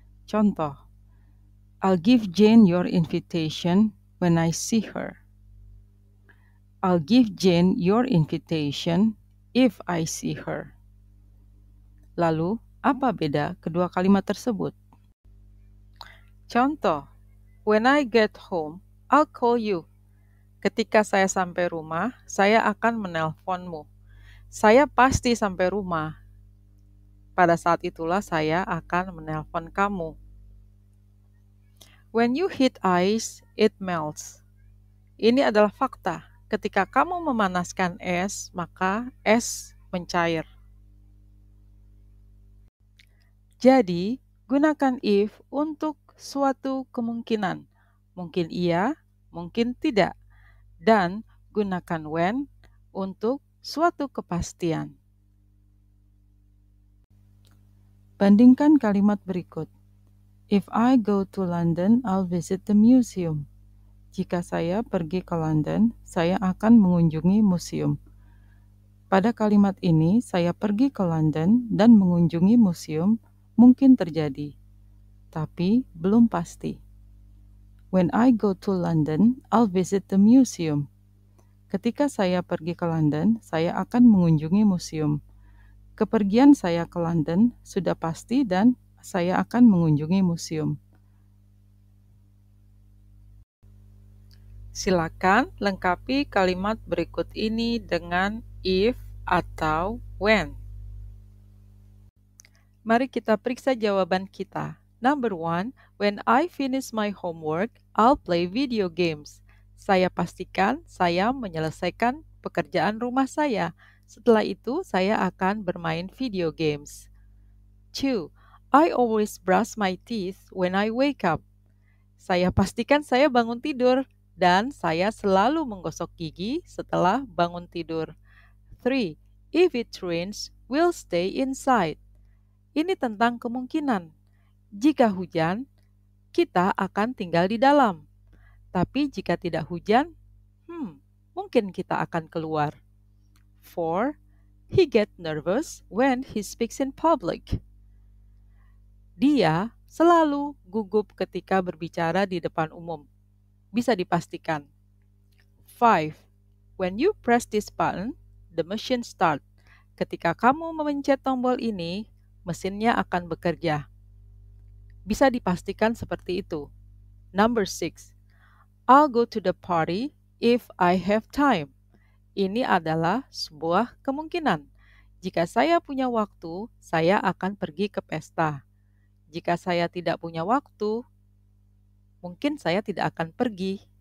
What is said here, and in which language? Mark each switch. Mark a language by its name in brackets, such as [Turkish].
[Indonesian] Contoh, [English] I'll give Jane your invitation when I see her. I'll give Jane your invitation if I see her. [Indonesian] Lalu, apa beda kedua kalimat tersebut? Contoh, [English] when I get home, I'll call you. [Indonesian] Ketika saya sampai rumah, saya akan menelponmu. Saya pasti sampai rumah. Pada saat itulah saya akan menelpon kamu. [English] When you heat ice, it melts. [Indonesian] Ini adalah fakta. Ketika kamu memanaskan es, maka es mencair. Jadi, gunakan if untuk suatu kemungkinan. Mungkin iya, mungkin tidak. Dan gunakan when untuk suatu kepastian. Bandingkan kalimat berikut. [English] If I go to London, I'll visit the museum. [Indonesian] Jika saya pergi ke London, saya akan mengunjungi museum. Pada kalimat ini, saya pergi ke London dan mengunjungi museum mungkin terjadi, tapi belum pasti. [English] When I go to London, I'll visit the museum. [Indonesian] Ketika saya pergi ke London, saya akan mengunjungi museum. Kepergian saya ke London sudah pasti dan saya akan mengunjungi museum. Silakan lengkapi kalimat berikut ini dengan if atau when. Mari kita periksa jawaban kita. [English] Number 1, when I finish my homework, I'll play video games. [Indonesian] Saya pastikan saya menyelesaikan pekerjaan rumah saya. Setelah itu, saya akan bermain video games. 2. [English] I always brush my teeth when I wake up. [Indonesian] Saya pastikan saya bangun tidur dan saya selalu menggosok gigi setelah bangun tidur. 3. [English] If it rains, we'll stay inside. [Indonesian] Ini tentang kemungkinan. Jika hujan, kita akan tinggal di dalam. Tapi jika tidak hujan, mungkin kita akan keluar. 4. [English] He get nervous when he speaks in public. [Indonesian] Dia selalu gugup ketika berbicara di depan umum. Bisa dipastikan. 5. [English] When you press this button, the machine start. [Indonesian] Ketika kamu memencet tombol ini, mesinnya akan bekerja. Bisa dipastikan seperti itu. [English] Number 6. I'll go to the party if I have time. [Indonesian] Ini adalah sebuah kemungkinan. Jika saya punya waktu, saya akan pergi ke pesta. Jika saya tidak punya waktu, mungkin saya tidak akan pergi.